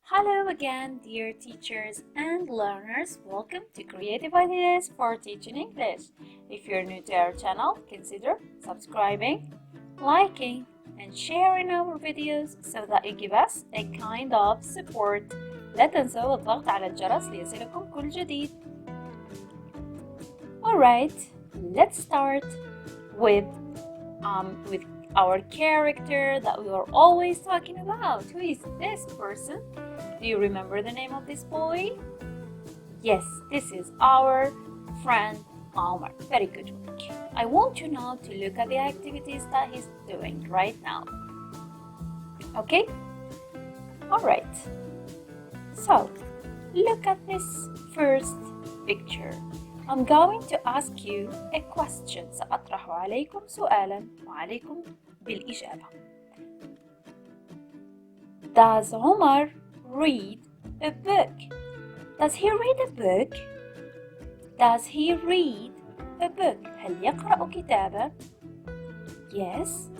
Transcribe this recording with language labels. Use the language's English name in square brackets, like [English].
[English] Hello again, dear teachers and learners. Welcome to Creative Ideas for Teaching English. If you're new to our channel, consider subscribing, liking, and sharing our videos so that you give us a kind of support. [Arabic] لا تنسوا الضغط على الجرس ليصلكم كل جديد. [English] Alright, let's start with our character that we are always talking about. Who is this person? Do you remember the name of this boy? Yes, this is our friend Omar. Very good work. I want you now to look at the activities that he's doing right now. Okay? Alright. So, look at this first picture. I'm going to ask you a question. [Arabic] سأطرح عليكم سؤالا وعليكم بالإجابة. [English] Does Omar read a book? Does he read a book? Does he read a book? [Arabic] هل يقرأ كتابا؟ Yes.